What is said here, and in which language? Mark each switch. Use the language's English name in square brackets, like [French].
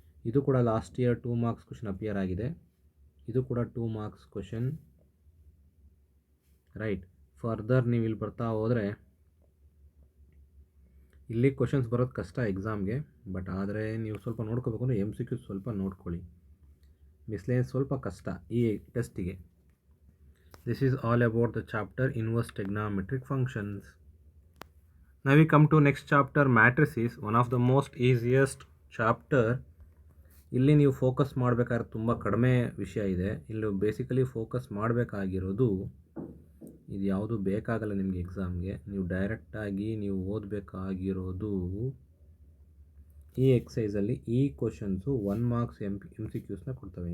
[Kannada] ಇದು ಕೂಡ last year 2 marks question appear ಆಗಿದೆ. ಇದು ಕೂಡ 2 ಮಾರ್ಕ್ಸ್ ಕ್ವಶನ್. ರೈಟ್, ಫರ್ದರ್ ನೀವು ಇಲ್ಲಿ ಬರ್ತಾ ಹೋದರೆ ಇಲ್ಲಿ ಕ್ವಶನ್ಸ್ ಬರೋದು ಕಷ್ಟ ಎಕ್ಸಾಮ್ಗೆ. ಬಟ್ ಆದರೆ ನೀವು ಸ್ವಲ್ಪ ನೋಡ್ಕೋಬೇಕು ಅಂದರೆ MCQ ಸ್ವಲ್ಪ ನೋಡ್ಕೊಳ್ಳಿ. ಮಿಸ್ಲೇನಿಯಸ್ ಸ್ವಲ್ಪ ಕಷ್ಟ ಈ ಟೆಸ್ಟಿಗೆ. [English] This is all about the chapter inverse trigonometric functions. Now we come to next chapter, matrices, one of the most easiest chapter. [Kannada] ಇಲ್ಲಿ ನೀವು ಫೋಕಸ್ ಮಾಡಬೇಕಾದ್ರೆ ತುಂಬ ಕಡಿಮೆ ವಿಷಯ ಇದೆ. ಇಲ್ಲಿ ಬೇಸಿಕಲಿ ಫೋಕಸ್ ಮಾಡಬೇಕಾಗಿರೋದು ಇದು ಯಾವುದು ಬೇಕಾಗಲ್ಲ ನಿಮಗೆ ಎಕ್ಸಾಮ್ಗೆ. ನೀವು ಡೈರೆಕ್ಟಾಗಿ ನೀವು ಓದಬೇಕಾಗಿರೋದು ಈ ಎಕ್ಸಸೈಸಲ್ಲಿ ಈ ಕ್ವಶನ್ಸು 1 ಮಾರ್ಕ್ಸ್ MCQsನ ಕೊಡ್ತವೆ.